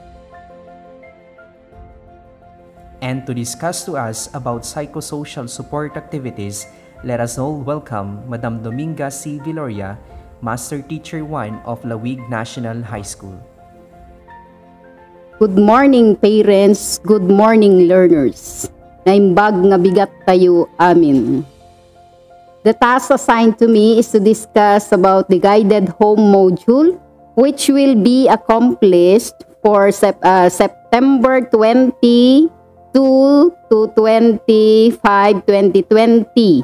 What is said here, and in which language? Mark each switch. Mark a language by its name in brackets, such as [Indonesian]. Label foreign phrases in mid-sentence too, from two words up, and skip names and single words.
[English] And to discuss to us about psychosocial support activities, let us all welcome Madam Dominga Viloria, Master Teacher 1 of Lawig National High School. Good morning parents, good morning learners. [Iloko] Naimbag nga bigat tayo amin. [English] The task assigned to me is to discuss about the guided home module, which will be accomplished for September 22 to 25, 2020.